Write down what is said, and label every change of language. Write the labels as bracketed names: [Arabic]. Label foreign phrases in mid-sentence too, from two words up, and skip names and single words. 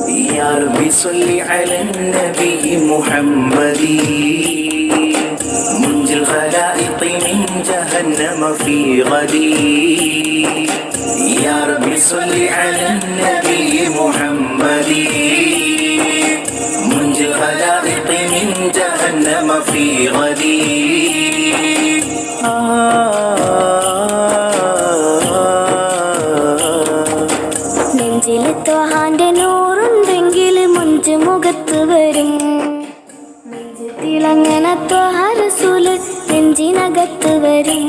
[Arabic] يا ربي صل على النبي محمد منجي الخلائق من جهنم في غدي. يا ربي صل على النبي محمد منجي الخلائق من جهنم في غدي. [Malayalam] നെഞ്ചിലെ ത്വഹാന്റെ നൂറുണ്ടെങ്കിൽ മുഞ്ച് മുഖത്ത് വരും. നെഞ്ച് തിളങ്ങന ത്വഹ റസൂല് നെഞ്ചിനകത്ത് വരും.